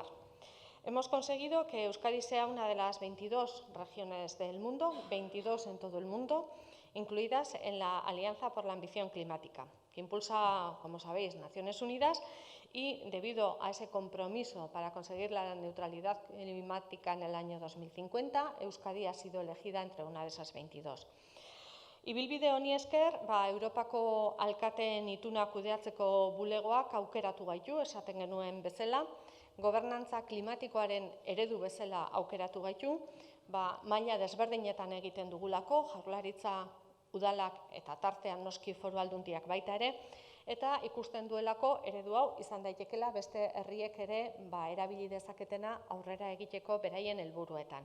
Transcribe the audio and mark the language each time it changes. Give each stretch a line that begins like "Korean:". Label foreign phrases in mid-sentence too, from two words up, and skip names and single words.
Spanish: Hemos conseguido que Euskadi sea una de las 22 regiones del mundo, 22 en todo el mundo, incluidas en la Alianza por la Ambición Climática, que impulsa, como sabéis, Naciones Unidas, y debido a ese compromiso para conseguir la neutralidad climática en el año 2050, Euskadi ha sido elegida entre una de esas 22.
Basque: Ibilbide honi esker, Europako alkateen ituna kudeatzeko bulegoak aukeratu gaitu, esaten genuen bezala, gobernantza klimatikoaren eredu bezala aukeratu gaitu, maila desberdinetan egiten dugulako, Jaurlaritza, udalak eta tartean noski foru aldundiak baita ere, eta ikusten duelako eredu hau izan daitekeela beste herriek ere erabili dezaketena aurrera egiteko beraien helburuetan.